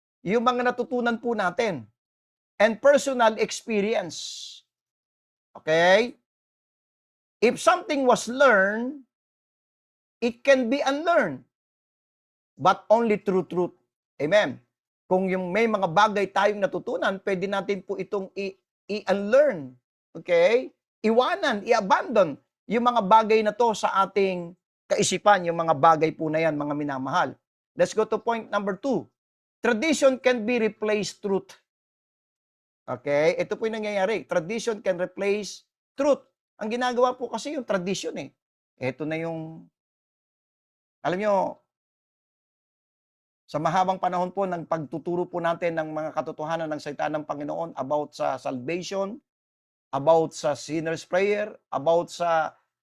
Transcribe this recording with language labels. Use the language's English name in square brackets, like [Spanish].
[Filipino] Yung mga natutunan po natin. [English] And personal experience. Okay? If something was learned, it can be unlearned. But only through truth. [Filipino] Amen. Kung yung may mga bagay tayong natutunan, pwede natin po itong i-unlearn. Okay? Iwanan, i-abandon yung mga bagay na to sa ating kaisipan, yung mga bagay po na yan, mga minamahal. [English] Let's go to point number 2. Tradition can be replaced truth. Okay? [Filipino] Ito po yung nangyayari. [English] Tradition can replace truth. [Filipino] Ang ginagawa po kasi yung tradition eh. Ito na yung, alam nyo, sa mahabang panahon po ng pagtuturo po natin ng mga katotohanan ng salita ng Panginoon about sa salvation, about sa sinner's prayer, about sa